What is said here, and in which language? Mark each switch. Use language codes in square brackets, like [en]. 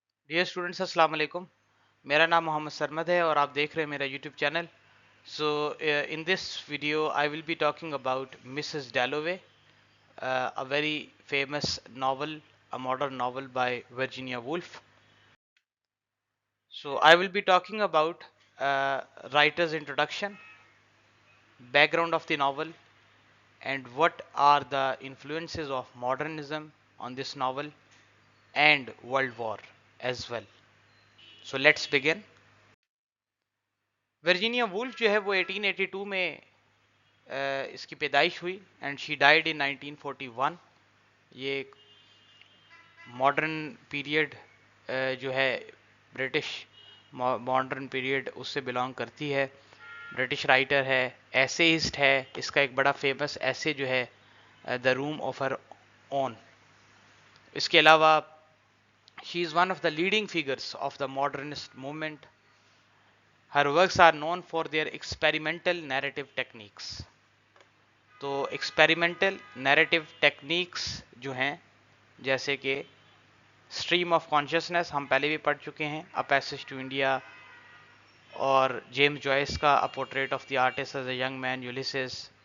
[hi] Dear students, अस्सलाम वालेकुम। मेरा नाम मोहम्मद सरमद है और आप देख रहे हैं मेरा YouTube channel. [en] So in this video I will be talking about Mrs Dalloway, a very famous novel, a modern novel by Virginia Woolf. So I will be talking about writer's introduction, background of the novel, and what are the influences of modernism on this novel and World War as well. So let's begin. [hi] Virginia Woolf जो है वो 1882 में इसकी पैदाइश हुई and she died in 1941। ये modern period जो है ब्रिटिश मॉडर्न पीरियड उससे बिलोंग करती है। ब्रिटिश राइटर है, एसेइस्ट है। इसका एक बड़ा फेमस ऐसे जो है the room of हर own. [en] इसके अलावा she is one of the leading figures of the modernist movement. Her works are known for their experimental narrative techniques. [hi] तो एक्सपेरिमेंटल नैरेटिव टेक्निक्स जो हैं, जैसे कि स्ट्रीम ऑफ कॉन्शियसनेस हम पहले भी पढ़ चुके हैं, अ पैसेज टू इंडिया, और जेम्स जॉयस का a portrait of the artist as a young man, यूलिसेस।